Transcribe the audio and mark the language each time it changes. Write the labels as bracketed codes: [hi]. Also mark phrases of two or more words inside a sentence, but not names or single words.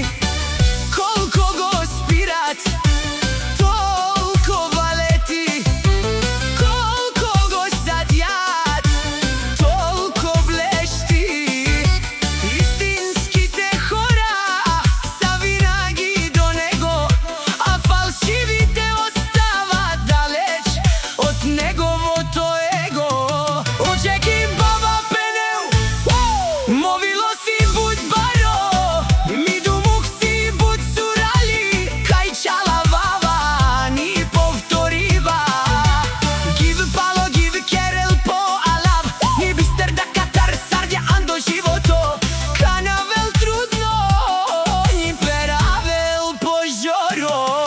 [bg] Колко го спират, толкова лети, колко го садят, толко блещи. Истинските хора са винаги до него, а фалшивите остават далеч от неговото его. [rom] О, Джеки, баба пенел, мовило си будь баро, ми думух си будь сурали, кај чала вава ни повторива. Гив пало, гив керел по алав, ни бистер да катар сардја андо живото, канавел трудно, ни перавел по жоро.